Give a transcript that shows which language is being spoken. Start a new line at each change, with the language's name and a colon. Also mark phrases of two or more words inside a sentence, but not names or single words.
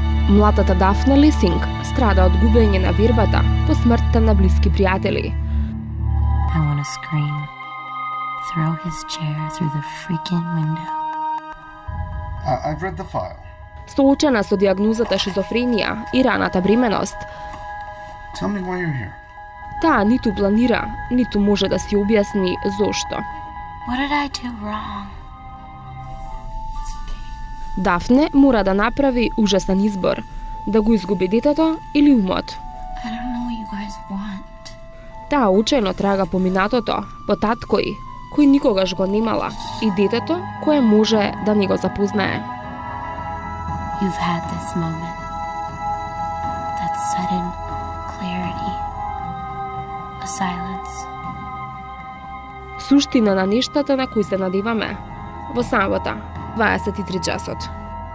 Macedonian: Младата Дафне Лисинг страда од губење на вербата по смртта на блиски пријатели.
English: I want to scream. Throw his chair through the freaking window. I've read the file.
Macedonian: Соочена со диагнозата шизофренија и раната бременост,
English: Tell me why you're here.
Macedonian: таа ниту планира, ниту може да си објасни зошто.
English: What did I do wrong?
Macedonian: Дафне мора да направи ужасен избор, да го изгуби детето или умот.
English: I don't know what you guys want.
Macedonian: Таа учено трага по минатото, по таткој, кој никогаш го немала, и детето кое може да не го запознае.
English: You've had this moment. That sudden clarity. A silence.
Macedonian: Суштина на нештата на кои се надеваме во самота 23 часот.